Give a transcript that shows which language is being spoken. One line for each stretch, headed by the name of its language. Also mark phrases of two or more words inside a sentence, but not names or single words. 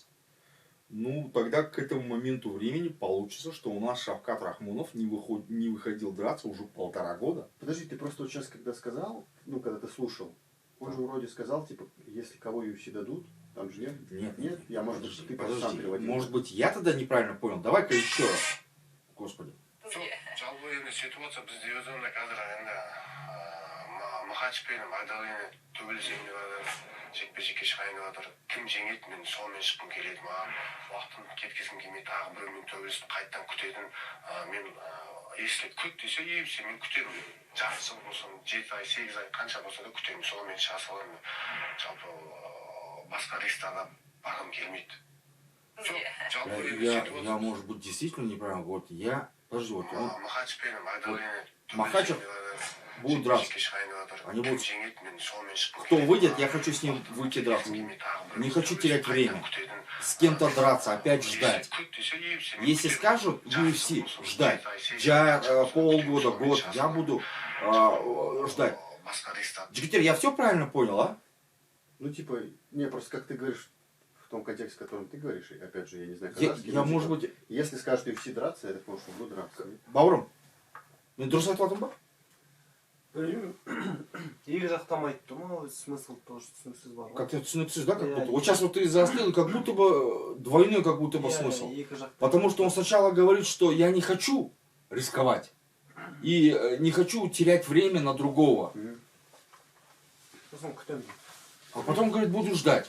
Russian: Ну, тогда к этому моменту времени получится, что у нас Шавкат Рахмонов не выходил драться уже 1,5 года. Подожди, ты просто вот сейчас, когда сказал, ну, когда ты слушал, он же вроде сказал, типа, если кого UFC дадут, там же нет? Нет, Я, может быть, ты просто сам переводил. Может быть, я тогда неправильно понял. Давай-ка еще раз. Господи.
Kazakh: жалпы енді ситуация бізде өзімде қазір енді Махач пен Магдалина түгел жеңіп жатыр, жекпе-жекке шығайын жатыр. Кім жеңеді, мен солмен шыққым келеді. Маған уақытын кеткізгім келмейді. Тағы біреумен төбелесіп қайттан күтетін. Мен если күт десе, UFC мен күтемін. Жарты жыл болсын, 7 ай, 8 ай, қанша болса да күтемін. Солмен шыға саламын. Жалпы басқа рейстарда барғым келмейді. Жоқ, жалпы енді
Russian: Я, ситуация... может быть, действительно неправильно говорю. Я Подожди, вот он,
Kazakh: Махачев пен Магдалина
Russian: Махачев будут драться. Они будут... Кто выйдет, я хочу с ним выйти драться. Не хочу терять время. С кем-то драться, опять ждать. Если скажут UFC ждать, полгода, год, я буду ждать. Джигитер, я все правильно понял, а? Ну, типа, не, просто как ты говоришь, в том контексте, в котором ты говоришь, и опять же, я не знаю, Я может быть... Если скажут UFC драться, я так понимаю, что буду драться.
Kazakh: Бауырым, мен дұрыс айтып жатырмын ба? Білмеймін. Екі жақтан айтты ма,
Russian: смысл тоже
Kazakh: түсініксіз бар ғой.
Russian: Как-то түсініксіз, да, как будто? Вот сейчас вот ты заострил, как будто бы двойной, как будто бы смысл. Потому что он сначала говорит, что я не хочу рисковать. И не хочу терять время на другого. А потом, говорит, буду ждать.